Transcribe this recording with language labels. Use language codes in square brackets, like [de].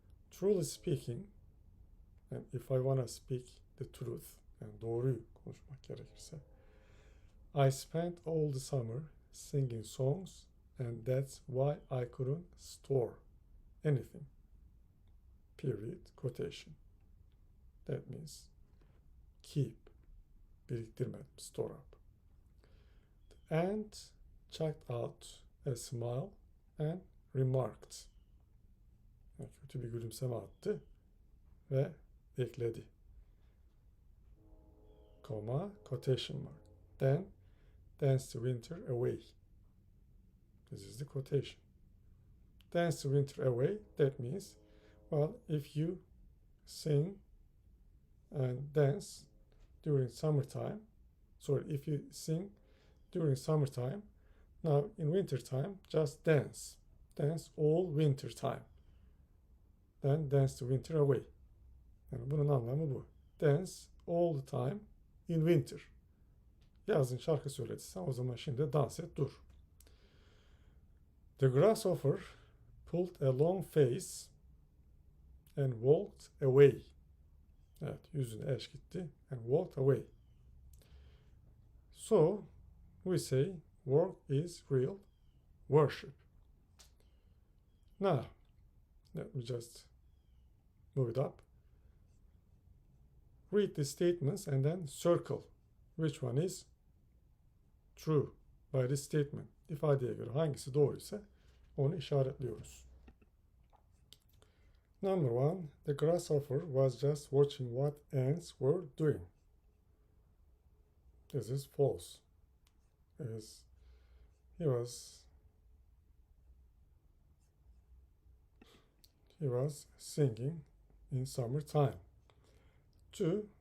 [en] Truly speaking, and if I want to speak the truth, [tr] yani doğruyu konuşmak gerekirse, [en] I spent all the summer singing songs, and that's why I couldn't store anything. Period, quotation. That means keep, biriktirmedim, store up. The ant chucked out a smile and remarked. [tr] Yani kötü bir gülümseme attı ve ekledi. [en] Comma, quotation mark. Then dance the winter away. This is the quotation. Dance the winter away, that means, well, if you sing and dance during summertime, if you sing during summertime, now in wintertime, just dance. Dance all winter time. Then dance the winter away. [tr] Yani bunun anlamı bu. [en] Dance all the time in winter. [tr] Yazın şarkı söylediysen o zaman şimdi dans et dur. [en] The grasshopper pulled a long face and walked away. [tr] Evet, yüzüne eş gitti [en] and walked away. So we say work is real worship. Now, let me just move it up. Read the statements and then circle which one is true by this statement. [tr] İfadeye göre hangisi doğruysa onu işaretliyoruz. [en] Number one, the grasshopper was just watching what ants were doing. This is false. As he was singing in summertime. 2.